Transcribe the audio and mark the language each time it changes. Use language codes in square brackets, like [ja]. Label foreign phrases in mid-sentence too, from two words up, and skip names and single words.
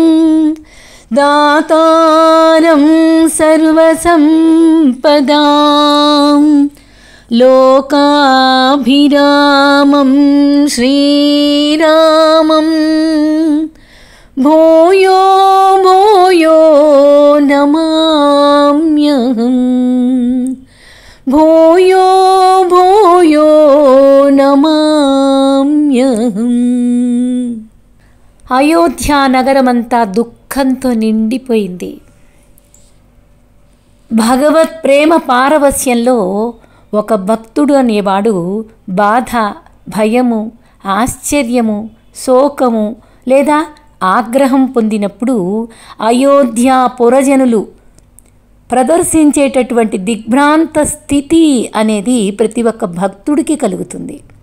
[sa] दातारं सर्वसम्पदां लोकाभिरामं श्रीरामं भूयो भूयो नमाम्यहम् भूयो भूयो नमाम्यहम्. [te] అయోధ్య నగరమంతా దుఃఖంతో నిండిపోయింది. భగవత్ ప్రేమ పారవస్యంలో ఒక భక్తుడు అనేవాడు బాధ, భయము, ఆశ్చర్యము, శోకము లేదా ఆగ్రహం పొందినప్పుడు అయోధ్య పురజనులు ప్రదర్శించేటటువంటి దిగ్భ్రాంత స్థితి అనేది ప్రతి ఒక్క భక్తుడికి కలుగుతుంది.